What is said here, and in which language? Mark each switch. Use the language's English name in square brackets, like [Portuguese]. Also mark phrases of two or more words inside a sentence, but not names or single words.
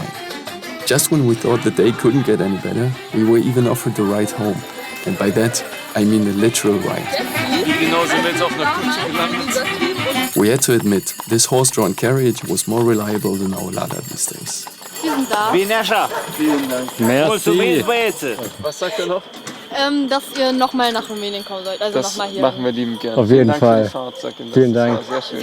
[English] Just when we thought the day couldn't get any better, we were even offered the ride home. And by that, I mean the literal ride. We had to admit, this horse-drawn carriage was more reliable than our Lada these days. [Romanian] Bine așa. Merci. Mulțumiți, băieți. [German] dass ihr nochmal nach Rumänien kommen sollt. Also Das nochmal hier. machen wir liebend gerne. Auf jeden Vielen Dank Fall. für die Fahrt, sag Ihnen das. Vielen Das Dank. war sehr schön.